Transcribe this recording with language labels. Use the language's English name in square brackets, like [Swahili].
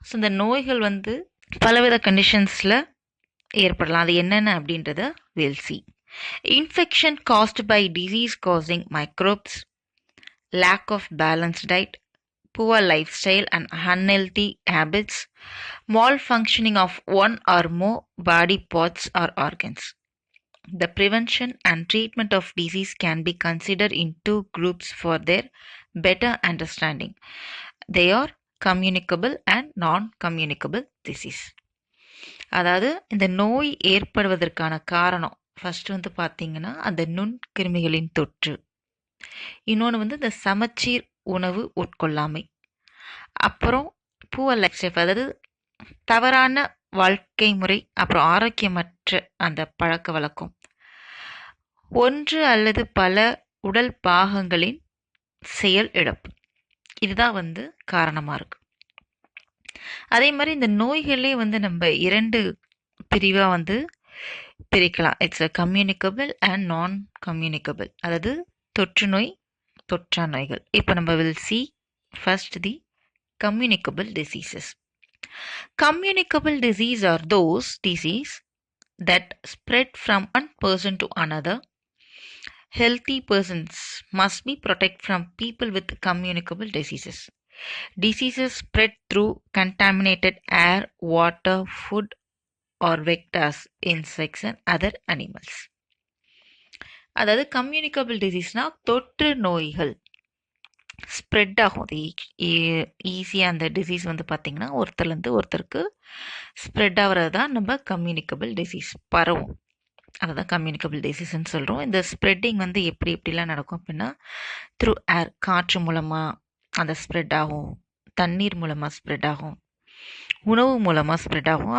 [Tamil] So இந்த நோய்கள் வந்து பலவித கண்டிஷன்ஸில் ஏற்படலாம். அது என்னென்ன அப்படின்றத [English] we'll see. Infection caused by disease causing microbes, lack of balanced diet, poor lifestyle and unhealthy habits, malfunctioning of one or more body parts or organs. The prevention and treatment of disease can be considered in two groups for their better understanding. They are communicable and non-communicable disease. [Tamil] அதாவது இந்த நோய் ஏற்படுவதற்கான காரணம் first வந்து பார்த்தீங்கன்னா அந்த நுண்கிருமிகளின் தொற்று, இன்னொன்று வந்து இந்த சமச்சீர் உணவு உட்கொள்ளாமை, அப்புறம் புவர் லைஃப் ஸ்டைல் அதாவது தவறான வாழ்க்கை முறை, அப்புறம் ஆரோக்கியமற்ற அந்த பழக்க வழக்கம், ஒன்று அல்லது பல உடல் பாகங்களின் செயல் இழப்பு, இதுதான் வந்து காரணமாக இருக்கு. அதே மாதிரி இந்த நோய்களே வந்து நம்ம 2 பிரிவாக வந்து பிரிக்கலாம். [English] It's a communicable and non communicable. [Tamil] அதாவது தொற்று நோய், தொற்றா நோய்கள். இப்போ நம்ம [English] Will see first the communicable diseases. Communicable disease are those disease that spread from one person to another. Healthy persons must be protected from people with communicable diseases. Diseases spread through contaminated air, water, food or vectors, insects and other animals. [Tamil] அதாவது communicable டிசீஸ்னா தொற்று நோய்கள் spread ஆகும். அது ஈஸியாக அந்த disease வந்து பார்த்திங்கன்னா ஒருத்தர்லேருந்து ஒருத்தருக்கு ஸ்ப்ரெட் ஆகிறது தான் நம்ம கம்யூனிகபிள் டிசீஸ், பரவும். அதை தான் கம்யூனிகபிள் டிசீஸ்ன்னு சொல்கிறோம். இந்த ஸ்ப்ரெட்டிங் வந்து எப்படிலாம் நடக்கும் அப்படின்னா த்ரூ ஏர், காற்று மூலமாக அந்த ஸ்ப்ரெட் ஆகும், தண்ணீர் மூலமாக ஸ்ப்ரெட் ஆகும், உணவு மூலமாக ஸ்ப்ரெட் ஆகும்.